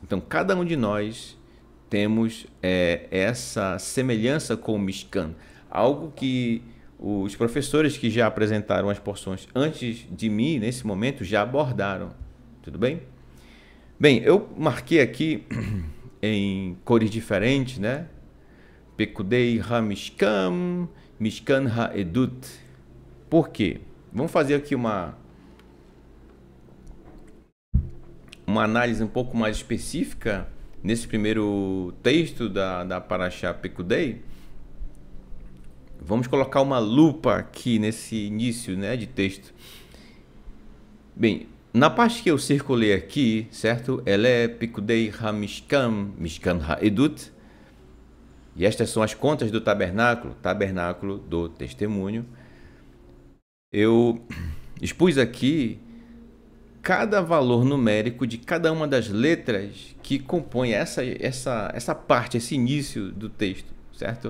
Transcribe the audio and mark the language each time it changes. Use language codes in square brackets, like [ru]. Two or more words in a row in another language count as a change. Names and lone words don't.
[pt] Então, cada um de nós temos essa semelhança com o Mishkan. Algo que os professores que já apresentaram as porções antes de mim, nesse momento, já abordaram. Tudo bem? Bem, eu marquei aqui em cores diferentes, né? [he] פקודי המשכן, משכן העדות. [pt] Por quê? Vamos fazer aqui uma análise um pouco mais específica nesse primeiro texto da Parashá Pekudei. Vamos colocar uma lupa aqui nesse início, né, de texto. Bem, na parte que eu circulei aqui, certo? Ela é [he] פקודי המשכן, משכן העדות. [pt] E estas são as contas do tabernáculo, tabernáculo do testemunho. Eu expus aqui cada valor numérico de cada uma das letras que compõem essa parte, esse início do texto, certo?